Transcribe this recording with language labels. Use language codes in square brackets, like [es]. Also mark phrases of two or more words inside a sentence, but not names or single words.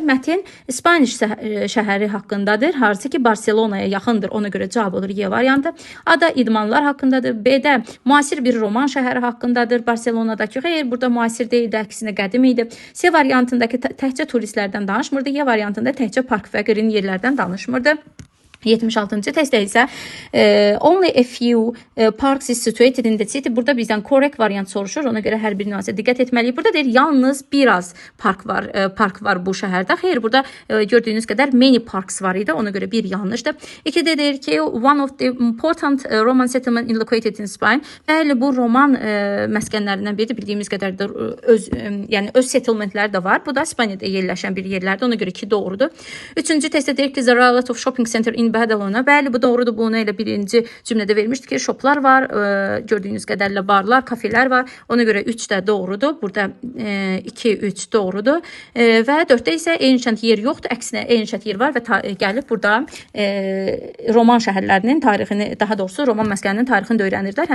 [az] Mətin İspaniş şəhəri haqqındadır, hansı ki Barcelonaya yaxındır, ona görə cavab olur Y variantı. A da idmanlar haqqındadır. B də müasir bir Roman şəhəri haqqındadır. Barcelonadakı, xeyr, burada müasir deyildi, əksinə qədim idi. C variantındakı təkcə turistlərdən danışmırdı. Y variantında təkcə park və qrin yerlərdən danışmırdı. 76-cı testdə isə [en] only a few parks is situated in the city. [az] Burada bizdən [en] correct variant [az] soruşur. Ona görə hər bir nüansa diqqət etməliyik. Burada deyir yalnız biraz park var bu şəhərdə. Xeyr, burada gördüyünüz qədər [en] many parks [az] var idi. Ona görə bir yanlışdır. 2-də deyir ki [en] one of the important Roman settlement located in Spain. [az] Bəli, bu Roman məskənlərindən biridir. Bildiyimiz qədər də öz settlementlər də var. Bu da İspaniyada yerləşən bir yerlərdir. Ona görə 2 doğrudur. 3-cü testdə deyir ki [en] there are a lot of shopping center in Badalona. [az] Bəli, bu doğrudur. Bunu elə birinci cümlədə vermişdik ki, shoplar var, gördüyünüz qədərlə barlar, kafelər var. Ona görə 3 də doğrudur. Burada 2, 3 doğrudur. Və 4-də isə ancient yer yoxdur. Əksinə ancient yer var və gəlib burada Roman şəhərlərinin tarixini, daha doğrusu Roman məskəninin tarixini də öyrənirlər.